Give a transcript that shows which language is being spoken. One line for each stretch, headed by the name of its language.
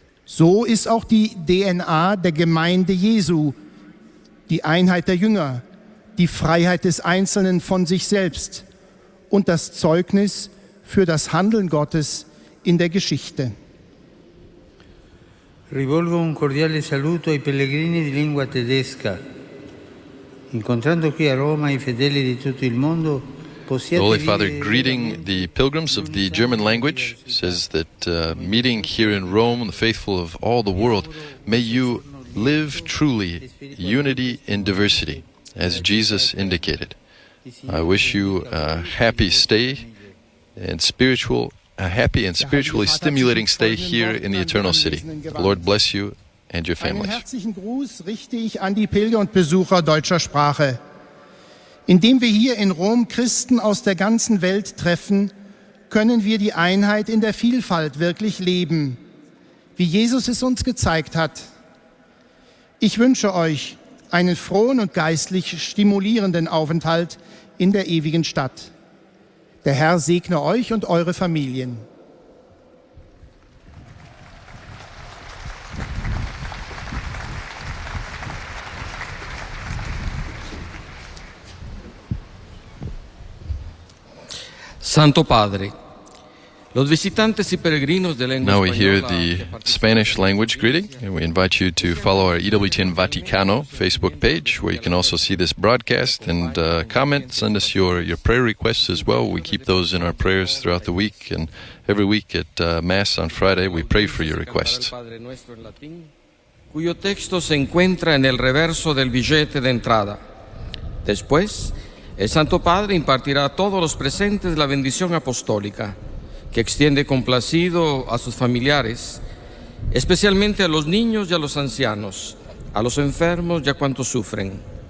German: So ist auch die DNA der Gemeinde Jesu, die Einheit der Jünger, die Freiheit des Einzelnen von sich selbst und das Zeugnis für das Handeln Gottes in der Geschichte.
Italian: Rivolgo un cordiale saluto ai pellegrini di lingua tedesca. Incontrando qui a Roma i fedeli di tutto il mondo,
English: The Holy Father, greeting the pilgrims of the German language, says that meeting here in Rome the faithful of all the world, may you live truly unity in diversity, as Jesus indicated. I wish you a happy stay and a happy and spiritually stimulating stay here in the Eternal City. The Lord bless you and your
German: Einen
English: families.
German: herzlichen Gruß richte ich an die Pilger und Besucher deutscher Sprache. Indem wir hier in Rom Christen aus der ganzen Welt treffen, können wir die Einheit in der Vielfalt wirklich leben, wie Jesus es uns gezeigt hat. Ich wünsche euch einen frohen und geistlich stimulierenden Aufenthalt in der ewigen Stadt. Der Herr segne euch und eure Familien.
Spanish: Santo Padre, los visitantes y peregrinos de lengua
English: Now we hear
Spanish: española
English: the Spanish language greeting, and we invite you to follow our EWTN Vaticano Facebook page, where you can also see this broadcast and comment. Send us your prayer requests as well. We keep those in our prayers throughout the week, and every week at Mass on Friday, we pray for your requests.
Spanish: Padre Nuestro en latín, cuyo texto se encuentra en el reverso del billete de entrada. Después, el Santo Padre impartirá a todos los presentes la bendición apostólica, que extiende complacido a sus familiares, especialmente a los niños y a los ancianos, a los enfermos y a cuantos sufren.